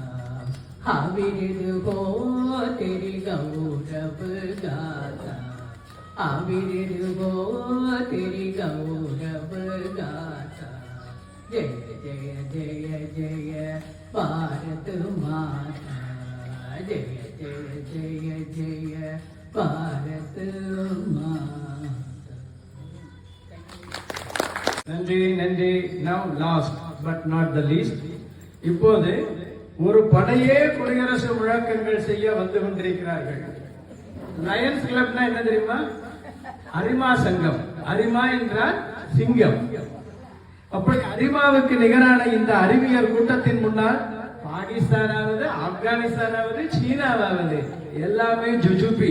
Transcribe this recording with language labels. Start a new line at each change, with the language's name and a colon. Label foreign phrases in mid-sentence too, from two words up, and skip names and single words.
Hindi: अविरत हो तेरी गौरव गाथा, अविरत हो तेरी गौरव गाथा। जय जय जय जय भारत माता, जय जय जय जय भारत माता।
Tamil: நன்றி நன்றி.
English: Now last but not the least,
Tamil: இப்போது ஒரு படையே குடியரசு முழக்கங்கள் செய்ய வந்து கொண்டிருக்கிறார்கள். லயன்ஸ் கிளப்னா என்ன தெரியுமா? அரிமா சங்கம். அரிமா என்றால் சிங்கம். அப்படி அரிமாவுக்கு நிகரான இந்த அறிவியல் கூட்டத்தின் முன்னால் பாகிஸ்தானாவது, ஆப்கானிஸ்தானாவது, சீனாவாவது எல்லாமே ஜுஜுபி.